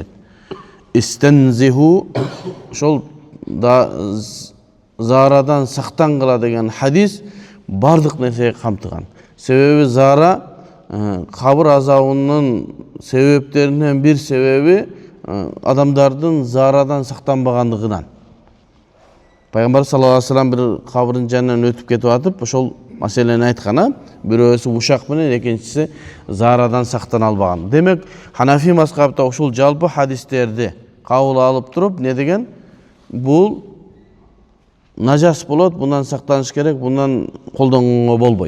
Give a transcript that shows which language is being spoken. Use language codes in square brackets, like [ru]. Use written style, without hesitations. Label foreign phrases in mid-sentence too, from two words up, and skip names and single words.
[ky] Истензиху, ошол заарадан сактангыла деген хадис бардык нерсеге камтыган. Себеби заара кабыр азабынын себептеринен бир себеби адамдардын заарадан сактанбагандыгынан. Пайгамбар [ar] صلى الله عليه وسلم [ky] бир кабырдын жанынан өтүп кетип атып, ошол маселени айткан, бирөөсү ушак менен, экинчиси заарадан сактана албаган. Демек, Ханафи мазхабта ушул жалпы хадистерди кабыл алып туруп, не деген? Бул najас болот, bundan сактаныш керек, bundan колдонгонго болбойт.